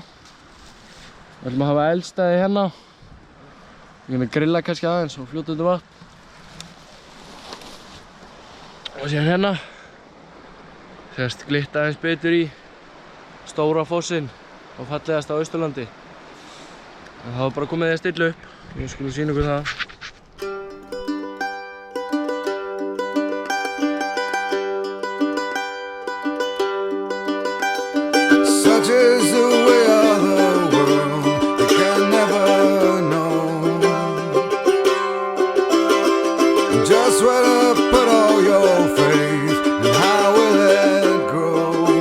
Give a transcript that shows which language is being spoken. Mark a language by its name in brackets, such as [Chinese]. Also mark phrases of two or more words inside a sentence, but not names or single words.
[Icelandic] Við ætlum að hafa eldstæði hérna. Við erum að grilla kannski aðeins og fljóta undir vatn. Og síðan hérna sést glitta aðeins betur í Stórafossinn og fallegast á Austurlandi. En þá er bara komið að stilla upp. Við skulum sýna ykkur það. [English] Such is the way of the world, you can never know just where to put all your faith and how will it grow.